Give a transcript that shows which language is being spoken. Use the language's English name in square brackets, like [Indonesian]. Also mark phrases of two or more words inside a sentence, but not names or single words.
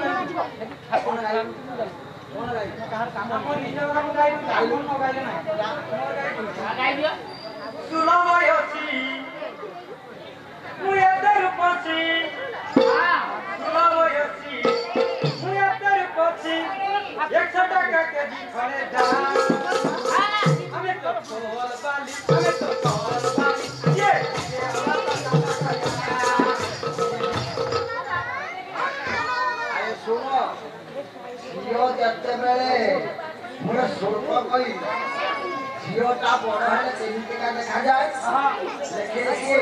[Odia] ଆପଣ ଗାଇବେ କଣ ଗାଇବେ? ଆମ ନିଜ କାମ ଗାଇବୁ, ଆପଣ ନ ଗାଇଲେ ନାହିଁ। ଗାଇଦିଅ ସୁଲଭ ଅଛି ମୁଁ ଏତେ ରୂପସୀ, ସୁଲଭ ଅଛି ମୁଁ ଏତେ ରୂପସୀ, [Bangla] 100 টাকা কেজি ঘরে দাম। আমি তো তোল বালি, আমি তো তোল বালি, [Odia] ଆରେ ଶୁଣ ଝିଅ ଯେତେବେଳେ ମୁଁ ସ୍ୱଳ୍ପ କହି ଝିଅଟା ବଡ ହେଲେ କେମିତିକା ଦେଖାଯାଏ ଦେଖିଲେ କିଏ?